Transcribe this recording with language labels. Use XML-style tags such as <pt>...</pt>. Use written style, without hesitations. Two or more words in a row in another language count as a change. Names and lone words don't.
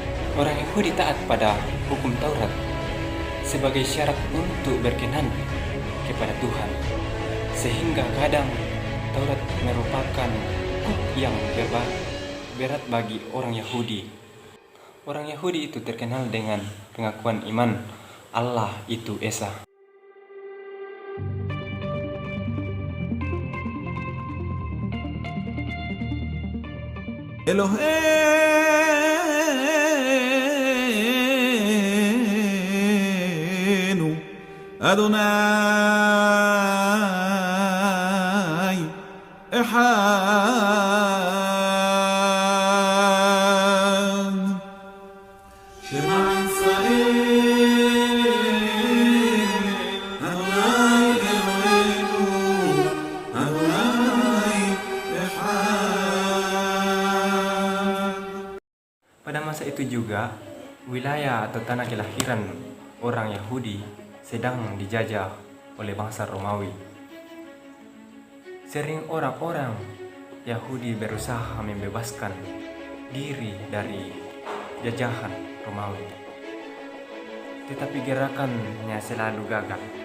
<id>Orang Yahudi taat pada hukum Taurat sebagai syarat untuk berkenan kepada Tuhan, sehingga kadang Taurat merupakan hukum yang berat bagi orang Yahudi. Orang Yahudi itu terkenal dengan pengakuan iman Allah itu Esa.</id> <he>אלהינו אדני אחד. שמע ישראל אדני אלהינו אדני אחד.</he> <id>Pada masa itu juga, wilayah atau tanah kelahiran orang Yahudi sedang dijajah oleh bangsa Romawi. Sering orang-orang Yahudi berusaha membebaskan diri dari jajahan Romawi, tetapi gerakannya selalu gagal.</id>